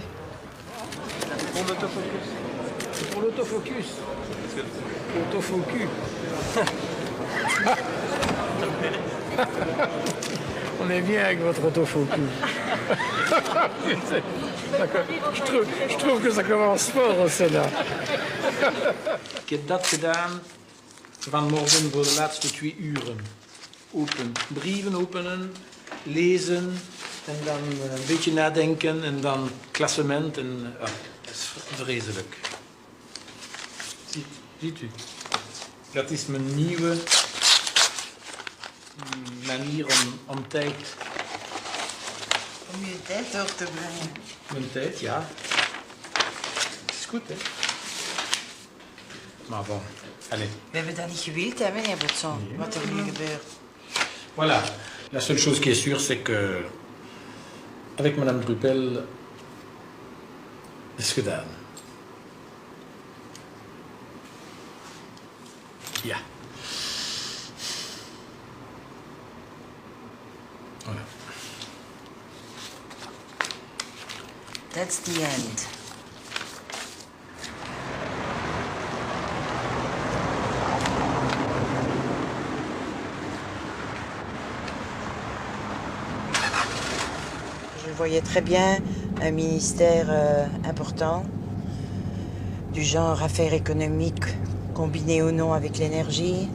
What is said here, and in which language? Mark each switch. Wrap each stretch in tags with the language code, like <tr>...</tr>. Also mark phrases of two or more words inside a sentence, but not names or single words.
<fr>Pour l'autofocus. C'est pour l'autofocus. Autofocus. On est bien avec votre autofocus. Je trouve que ça commence fort au Sénat.</fr> <nl>Ik heb dat gedaan. Vanmorgen voor de laatste 2 uren. Open. Brieven openen, lezen en dan een beetje nadenken en dan klassement. En, dat is vreselijk. Ziet u. Dat is mijn nieuwe manier om tijd... Om je tijd door te brengen. Mijn tijd, ja. goed, hè? Maar bon, allez. We hebben dat niet gewild, hè, meneer Botson, wat er nu gebeurt.</nl> <fr>Voilà. La seule chose qui est sûre, c'est que avec Madame Druppel,</fr> <nl>is gedaan. Ja.</nl> <fr>Voilà.</fr> <en>That's the end.</en> <fr>Je voyais très bien un ministère important, du genre affaires économiques combinées ou non avec l'énergie.</fr>